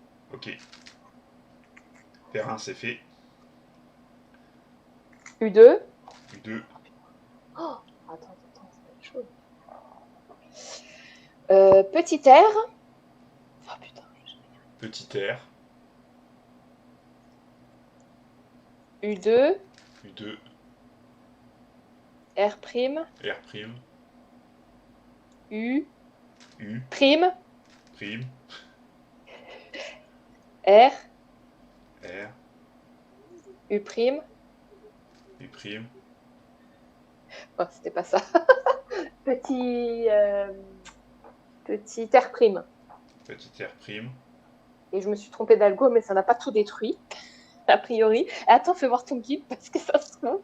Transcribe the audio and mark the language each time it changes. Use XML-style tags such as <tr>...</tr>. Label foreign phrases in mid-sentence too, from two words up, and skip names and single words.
<fr>Ok. Paire 1, c'est fait. U2. U2. Oh, attends, ça va être chaud. Petit R. Oh putain. Petit R. U2. U2. R prime. R'. U. U'. Prime. Prime. R. R. U prime. U'. Oh, c'était pas ça. Petit, petit R prime. Petit R'. Et je me suis trompée d'algo, mais ça n'a pas tout détruit, a priori. Attends, fais voir ton guide, parce que ça se trouve.</fr>